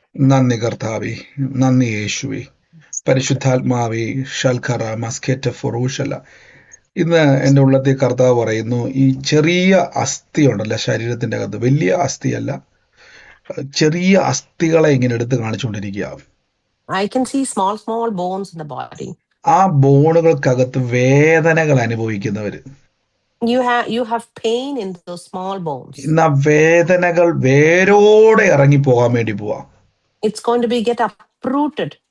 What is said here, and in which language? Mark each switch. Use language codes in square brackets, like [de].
[ml] നന്ദി കർത്താവേ, നന്ദി യേശുവേ, പരിശുദ്ധാത്മാവേ. ഷൽഖറ മസ്കെറ്റ ഫൊറൂഷല. ഇന്ന് എൻ്റെ ഉള്ളത്തിൽ കർത്താവ് പറയുന്നു, ഈ ചെറിയ അസ്ഥി ഉണ്ടല്ലോ ശരീരത്തിന്റെ അകത്ത്, വലിയ അസ്ഥിയല്ല, ചെറിയ അസ്ഥികളെ ഇങ്ങനെ എടുത്ത് കാണിച്ചുകൊണ്ടിരിക്കുക. [en] I can see small bones in the body. [ml] ആ ബോണുകൾക്കകത്ത് വേദനകൾ അനുഭവിക്കുന്നവര്, [en] you have pain in those small bones. [ml] ഇന്ന് ആ വേദനകൾ വേരോടെ ഇറങ്ങി പോകാൻ വേണ്ടി പോവാ. [en] It's going to be get uprooted.